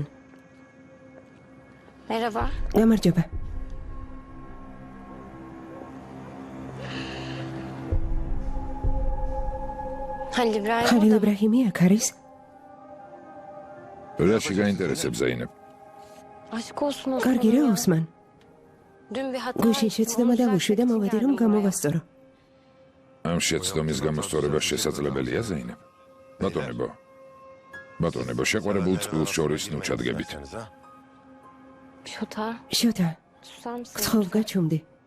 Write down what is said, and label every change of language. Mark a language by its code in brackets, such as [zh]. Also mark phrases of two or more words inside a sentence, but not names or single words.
[tr] Merhaba. [ka] გამარჯობა. ხალილ იბრაჰიმი აქ არის? რაში გაინტერესებს ზეინებ? [tr] Aşk olsun. [ka] კარგი რა, ოსმან. [tr] Dün bir hata. [ka] გუშინ შეცდომა დავუშვი და მოვედი რომ გამოვასწორო. ამ შეცდომის გამოსწორება შესაძლებელია ზეინებ? ბატონებო, შეყვარებულ წყვილს შორის ნუ ჩადგებით. Şota. შოთა, [tr] Susar mısın? [ka] გთხოვ გაჩუმდი.